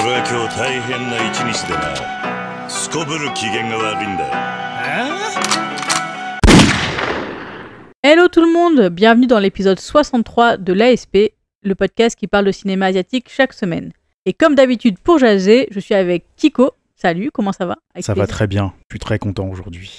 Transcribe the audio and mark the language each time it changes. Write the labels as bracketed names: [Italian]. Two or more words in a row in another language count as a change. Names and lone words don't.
[Japanese] 今日大変な一日でな。すこぶる機嫌が悪いんだよ。 [French] Hello tout le monde, bienvenue dans l'épisode 63 de l'ASP, le podcast qui parle de cinéma asiatique chaque semaine. Et comme d'habitude pour jaser, je suis avec Kiko. Salut, comment ça va? Ça va très bien, je suis très content aujourd'hui.